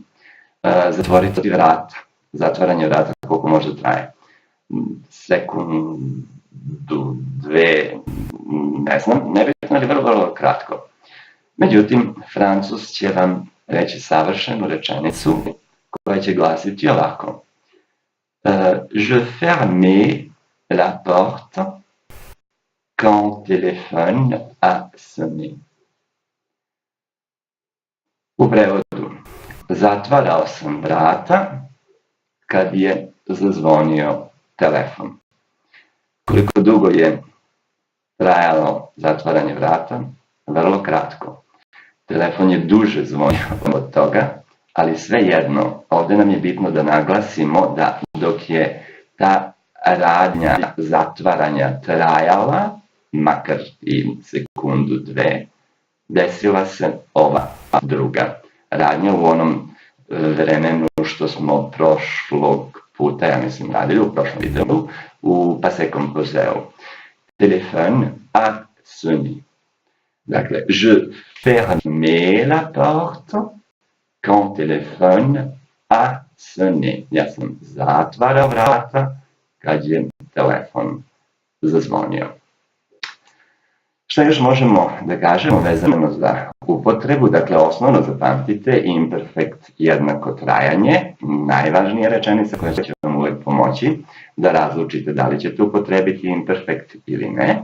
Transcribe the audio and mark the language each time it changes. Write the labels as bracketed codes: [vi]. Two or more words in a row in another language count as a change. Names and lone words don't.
[sr] Zatvoriti vrata, zatvaranje vrata koliko može traje. Sekundu, dve, ne znam, nebitno, ali vrlo kratko. Međutim, Francuz će vam reći savršenu rečenicu koja će glasiti ovako. [fr] Je fermais la porte quand téléphone a sonné. [sr] U prevodu, zatvarao sam vrata kad je zazvonio telefon. Koliko dugo je trajalo zatvaranje vrata? Vrlo kratko. Telefon je duže zvonio od toga, ali svejedno, ovde nam je bitno da naglasimo da dok je ta radnja zatvaranja trajala, makar i sekundu, dve, desila se ova druga radnja u onom vremenu što smo prošlog puta, ja mislim, radili u prošlom videu, u [fr] passé composé. Téléphone a sonné. Dakle, je fermais la porte quand téléphone a sonné. [sr] Ja sam zatvarao vrata kad je telefon zazvonio. Šta još možemo da kažemo vezano za upotrebu? Dakle, osnovno zapamtite, imperfekt jednako trajanje, najvažnija rečenica koja će vam uvek pomoći da razlučite da li ćete upotrebiti imperfekt ili ne.